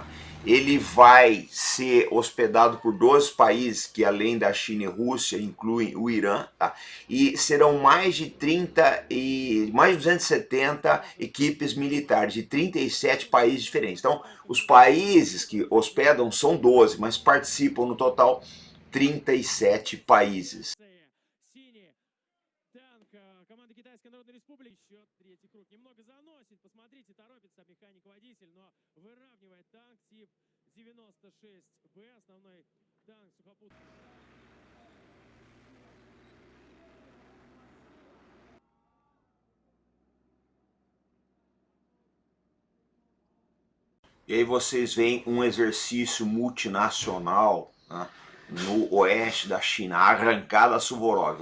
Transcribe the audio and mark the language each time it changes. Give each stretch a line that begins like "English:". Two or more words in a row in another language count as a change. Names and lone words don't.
Portuguese: Ele vai ser hospedado por 12 países que, além da China e Rússia, incluem o Irã, tá? E serão mais de 270 equipes militares de 37 países diferentes. Então, os países que hospedam são 12, mas participam no total 37 países.
Russian: Команда Китайской Народной Республики. Счет третий круг. Немного заносит. Посмотрите, торопится механик-водитель, но выравнивает танк тип 96Б. Основной танк сухопутный.
Portuguese: E aí vocês veem um exercício multinacional, né, no oeste da China, a arrancada Suvorov.